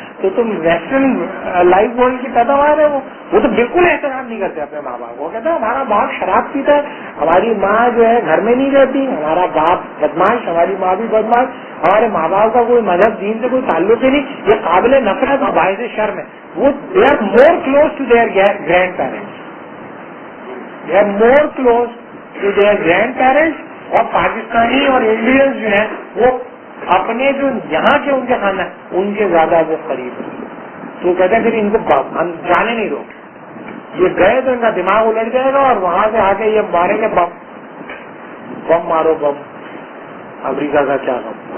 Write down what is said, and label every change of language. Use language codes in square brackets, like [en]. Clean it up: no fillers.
[ur] تو تم western life world کی پیداوار ہے, وہ تو بالکل احترام نہیں کرتے اپنے ماں باپ کو. کہتے ہیں ہمارا باپ شراب پیتا ہے, ہماری ماں جو ہے گھر میں نہیں رہتی, ہمارا باپ بدماش, ہماری ماں بھی بدماش, ہمارے ماں باپ کا کوئی مذہب دین سے کوئی تعلق ہی نہیں, یہ قابل نفرت اور باعث شرم ہے. [en] وہ they are more close to their grandparents, they are more close to their grandparents. [ur] اور پاکستانی اور انڈینز جو ہیں وہ اپنے جو یہاں کے ان کے خاندان ان کے زیادہ وہ قریب ہیں. تو کہتے ہیں پھر ان کو جانے نہیں دو, یہ گئے تو ان کا دماغ الٹ جائے گا اور وہاں سے آ کے یہ ماریں گے بم, بم مارو بم, امریکہ کا کیا بم.